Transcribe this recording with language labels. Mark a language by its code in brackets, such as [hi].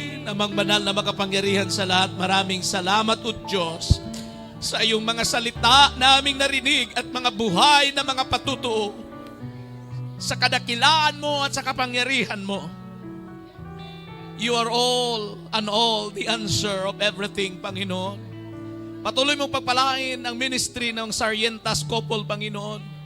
[tl] Amang banal na makapangyarihan sa lahat, maraming salamat o Diyos sa iyong mga salita naming narinig at mga buhay na mga patutuo, sa kadakilaan mo at sa kapangyarihan mo. [en] You are all and all the answer of everything, Panginoon. [tl] Patuloy mong pagpalain ang ministry ng Sargentas Couple, Panginoon.